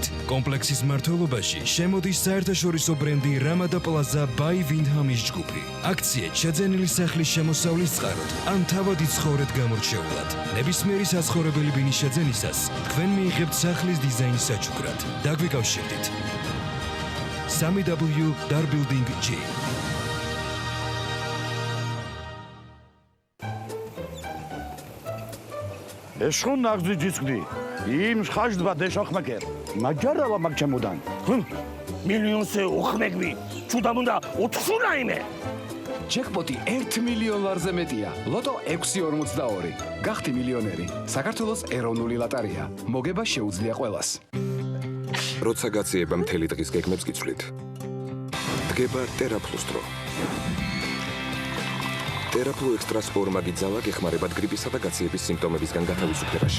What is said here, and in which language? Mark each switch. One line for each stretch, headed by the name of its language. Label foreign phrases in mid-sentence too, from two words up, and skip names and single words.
Georgian: კომპლექსის მმართველობაში შემოდის საერთაშორისო ბრენდი Ramada Plaza by Windham-ის ჯგუფი. აქციეთ შეძენილი სახლის შემოსავლის წყაროდ, ან თავად იცხოვრეთ გამორჩეულად. ნებისმიერი საცხოვრებელი ბინის შეძენისას თქვენ მიიღებთ სახლის დიზაინის საჩუქრად. დაგვიკავშირდით.
English: 3W Dar Building G. اشخون نغزی جسکدی این خشد و دشاخ مکر مجرد و مکچمودن میلیون سه اخمک بی چودا موندا اتخون نایمه
Georgian: ჯეკპოტი 1 მილიონ ლარზე მეტია. ლოტო 642. გახდი მილიონერი. საქართველოს ეროვნული ლოტარია. მოგება შეუძლია ყველას. როცა გაციება მთელი დღის გეგმებს გიცვლით. დგება TerraPlus დრო. TerraPlus Extra Sport მაგიძალა გეხმარებათ გრიპისა და გაციების სიმპტომებისგან გათავისუფლებაში.